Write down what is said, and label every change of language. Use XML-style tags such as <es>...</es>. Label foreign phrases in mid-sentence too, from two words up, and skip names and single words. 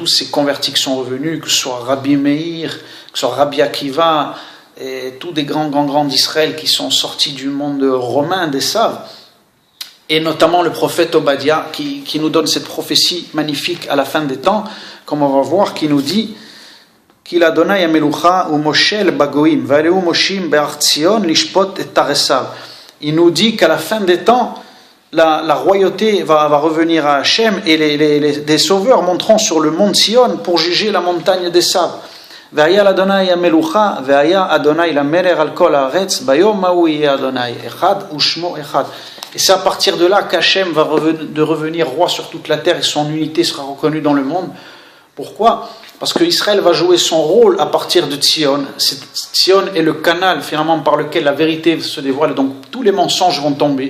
<fr>ces convertis qui sont revenus, que ce soit Rabbi Meir, que ce soit Rabbi Akiva, et tous des grands d'Israël qui sont sortis du monde romain d'Esav, et notamment le prophète Obadiah qui nous donne cette prophétie magnifique à la fin des temps, comme on va voir, qui nous dit qu'il</fr> <he>ה' המלוכה ומושל בגוים, ועלו מושיעים בהר ציון לשפט את הר עשו.</he> <fr>Il nous dit qu'à la fin des temps, la royauté va revenir à Hachem et les sauveurs monteront sur le mont Sion pour juger la montagne d'Esav.</fr> <he>והיתה לה' המלוכה, והיה ה' למלך על כל הארץ, ביום ההוא יהיה ה' אחד ושמו אחד.</he> <fr>Et c'est à partir de là qu'Hachem va revenir roi sur toute la terre et son unité sera reconnue dans le monde. Pourquoi ? Parce qu'Israël va jouer son rôle à partir de Tzion. Tzion est le canal finalement par lequel la vérité se dévoile, donc tous les mensonges vont tomber.</fr>